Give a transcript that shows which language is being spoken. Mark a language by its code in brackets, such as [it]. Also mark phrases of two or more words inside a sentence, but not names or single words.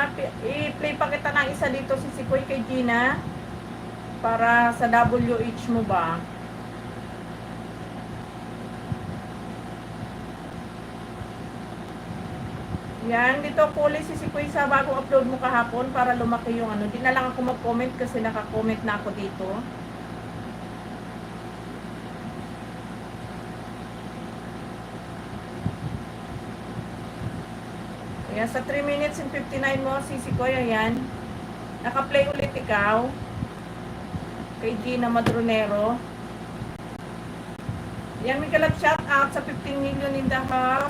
[tl] I-play pa kita ng isa dito, si Koy kay Gina. Para sa WH mo ba? Yan, dito puli si Koy sa bagong upload mo kahapon para lumaki yung ano. Di na lang ako mag-comment kasi naka-comment na ako dito. Ayan, sa 3 [en] minutes and [tl] 59 mo, Sisi Koy, ayan. Naka-play ulit ikaw. Kay Gina Madronero. Ayan, may kalat shout out sa 15 million [en] in the house.